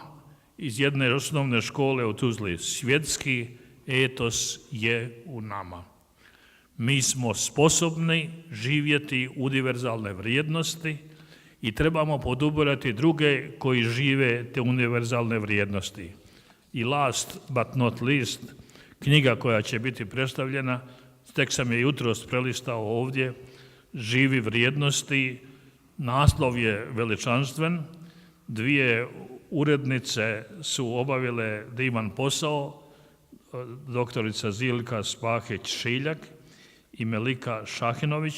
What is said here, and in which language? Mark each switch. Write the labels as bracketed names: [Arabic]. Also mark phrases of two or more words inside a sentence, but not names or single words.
[Bosnian] Iz jedne osnovne škole u Tuzli. Svjetski etos je u nama. Mi smo sposobni živjeti univerzalne vrijednosti i trebamo podupirati druge koji žive te univerzalne vrijednosti. [English] I last but not least, [Bosnian] knjiga koja će biti predstavljena, tek sam je jutros prelistao ovdje, Živi vrijednosti, naslov je veličanstven, dvije urednice su obavile divan posao, doktorica Zilka Spahić-Šiljak i Melika Šahinović.